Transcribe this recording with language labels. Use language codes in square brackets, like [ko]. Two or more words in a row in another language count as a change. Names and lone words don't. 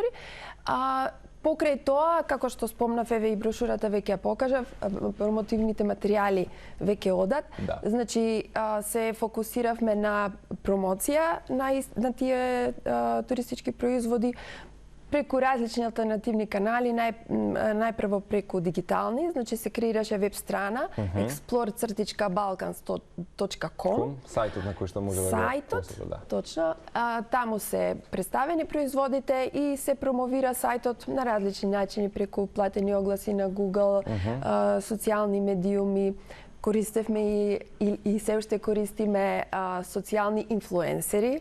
[mk] Покрај тоа, како што спомнав, еве и брошурата веќе ја покажав, промотивните материјали веќе одат. Значи, се фокусиравме на промоција на тие туристички производи преку различни алтернативни канали, најпрво преку дигитални, значи се креираше веб страна explore-balkans.com, сајтот на кој што може да го посети, точно. Таму се представени производите и се промовира сајтот на различни начини преку платени огласи на Google, социјални медиуми. Користевме и се уште користиме социјални инфлуенсери.